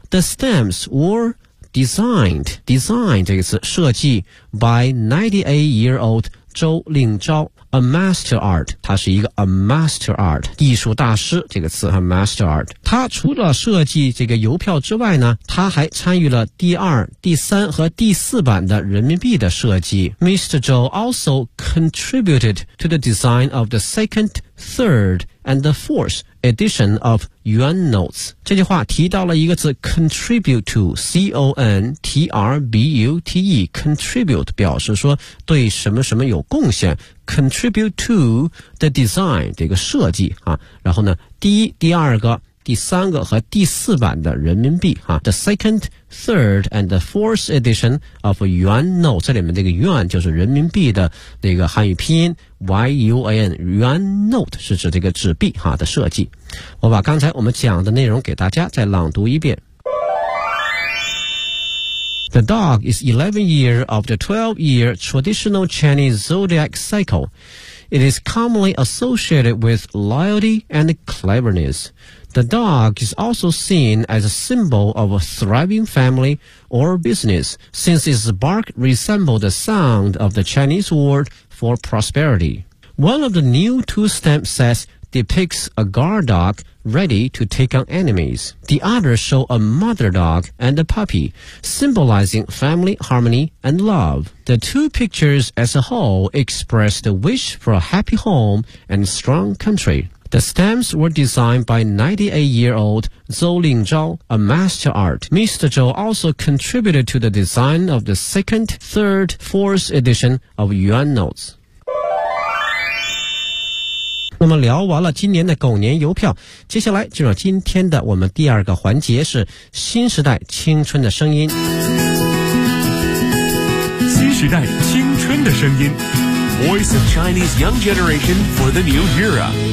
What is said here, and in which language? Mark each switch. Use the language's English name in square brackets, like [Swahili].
[English] The stamps were designed design [Chinese] 这个词设计 [English] by 98-year-old 周令钊 a master art， [Chinese] 他是一个 [English] a master art [Chinese] 艺术大师，这个词 [English] a master art。 [Chinese] 他除了设计这个邮票之外呢，他还参与了第二、第三和第四版的人民币的设计。 [English] Mr. Zhou also contributed to the design of the second, third, and the fourth edition of yuan notes。 [Chinese] 这句话提到了一个词 contribute to C-O-N-T-R-B-U-T-E contribute 表示说对什么什么有贡献， [English] contribute to the design [Chinese] 这个设计啊。然后呢第一、第二个、第三个和第四版的人民币啊， [English] the second, third, and the fourth edition of yuan note， [Chinese] 这里面这个 yuan 就是人民币的那个汉语拼音 yuan， yuan note 是指这个纸币啊的设计。我把刚才我们讲的内容给大家再朗读一遍。 [English] The dog is 11 year of the 12 year traditional Chinese zodiac cycle. It is commonly associated with loyalty and cleverness. The dog is also seen as a symbol of a thriving family or business, since its bark resembles the sound of the Chinese word for prosperity. One of the new two-stamp sets depicts a guard dog ready to take on enemies. The others show a mother dog and a puppy, symbolizing family harmony and love. The two pictures as a whole express the wish for a happy home and strong country. The stamps were designed by 98-year-old Zhou Lingzhao, a master art. Mr. Zhou also contributed to the design of the second, third, fourth edition of Yuan Notes. [Chinese] 那么聊完了今年的狗年邮票，接下来进入今天的我们第二个环节，是新时代青春的声音。新时代青春的声音， [English] Voice of Chinese Young Generation for the New Era。